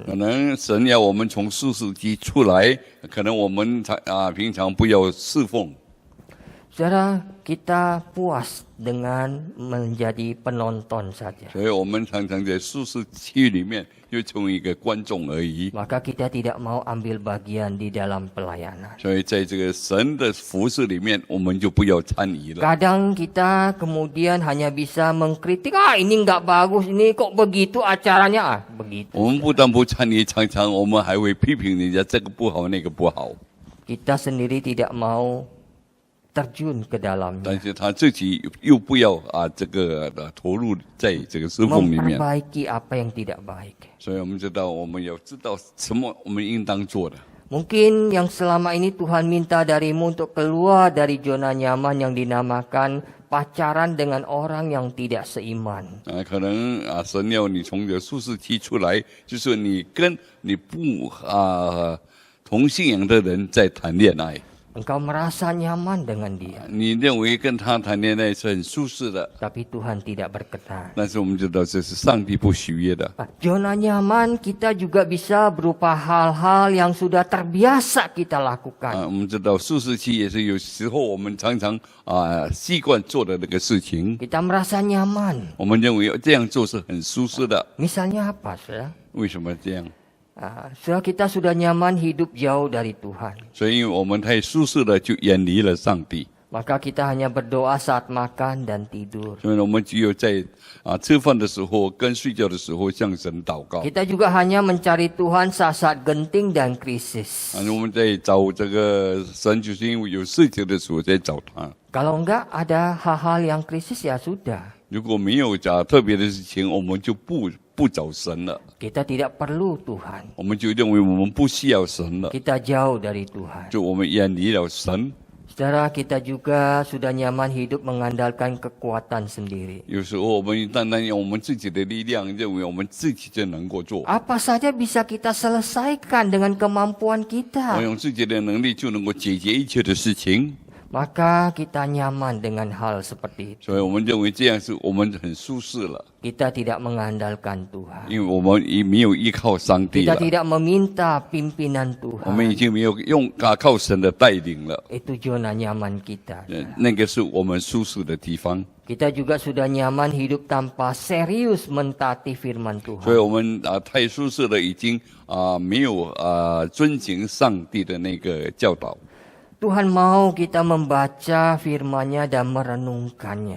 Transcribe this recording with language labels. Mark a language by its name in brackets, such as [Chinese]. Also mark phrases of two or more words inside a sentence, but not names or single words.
[Chinese] 可能神要我们从舒适期出来，可能我们平常不要侍奉。 [Indonesian] Saudara, kita puas dengan menjadi penonton saja. [Chinese] 所以我们常常在舒适区里面就成为一个观众而已。 [Indonesian] Maka kita tidak mau ambil bagian di dalam pelayanan. [Chinese] 所以在这个神的服饰里面，我们就不要参与了。 [Indonesian] Kadang kita kemudian hanya bisa mengkritik, ini nggak bagus, ini kok begitu acaranya, begitu. [Chinese] 我们不但不参与，常常我们还会批评人家这个不好那个不好。 [Indonesian] Kita sendiri tidak mau terjun ke dalamnya. [Chinese] 但是他自己又不要这个投入在这个侍奉里面。 [Indonesian] Memperbaiki apa yang tidak baik. [Chinese] 所以我们知道，我们要知道什么我们应当做的。 [Indonesian] Mungkin yang selama ini Tuhan minta darimu untuk keluar dari zona nyaman yang dinamakan pacaran dengan orang yang tidak seiman. [Chinese] 可能神要你从这舒适期出来，就是你跟你不同信仰的人在谈恋爱。 [Indonesian] Engkau merasa nyaman dengan dia, [Chinese] 你认为跟他谈恋爱是很舒适的， [Indonesian] tapi Tuhan tidak berkenan. [Chinese] 但是我们知道这是上帝不喜悦的。 [Indonesian] Zona nyaman kita juga bisa berupa hal-hal yang sudah terbiasa kita lakukan. [Chinese] 我们知道舒适期也是有时候我们常常习惯做的那个事情， [Indonesian] Kita merasa nyaman. [Chinese] 我们认为这样做是很舒适的。 [Indonesian] Misalnya apa, saudara? [Chinese] 为什么这样？ [Indonesian] Saudara, kita sudah nyaman hidup jauh dari Tuhan. [Chinese] 所以因为我们太舒适了，就远离了上帝。 [Indonesian] Maka kita hanya berdoa saat makan dan tidur. [Chinese] 所以我们只有在吃饭的时候跟睡觉的时候向神祷告。 [Indonesian] Kita juga hanya mencari Tuhan saat-saat genting dan krisis. [Chinese] 我们在找这个神，就是因为有事情的时候在找他。 [Indonesian] Kalau enggak ada hal-hal yang krisis ya sudah. [Chinese] 如果没有特别的事情，我们就不找神了， [Indonesian] Kita tidak perlu Tuhan. [Chinese] 我们就认为我们不需要神了， [Indonesian] Kita jauh dari Tuhan. [Chinese] 就我们远离了神。 [Indonesian] Saudara, kita juga sudah nyaman hidup mengandalkan kekuatan sendiri. [Chinese] 有时候我们单单用我们自己的力量，认为我们自己就能够做， [Indonesian] Apa saja bisa kita selesaikan dengan kemampuan [Chinese] 我 [Indonesian] kita. [Chinese] 用自己的能力就能够解决一切的事情， [Indonesian] Maka kita nyaman dengan hal seperti itu. [Chinese] 所以我们认为这样是我们很舒适了， [Indonesian] Kita tidak mengandalkan Tuhan. [Chinese] 因为我们已没有依靠上帝 [Indonesian] Kita [Chinese] 了， [Indonesian] tidak meminta pimpinan [Chinese] 我们已 [Indonesian] Tuhan. [Chinese] 经没有靠神的带领了， [Indonesian] Itu zona nyaman kita. [Chinese] 那个是我们舒适的地方， [Indonesian] Kita juga sudah nyaman hidup tanpa serius mentaati firman [Chinese] 所以 [Indonesian] Tuhan. [Chinese] 我们太舒适了，已经没有遵行上帝的那个教导， [Indonesian] Tuhan mau kita membaca firman-Nya dan merenungkannya.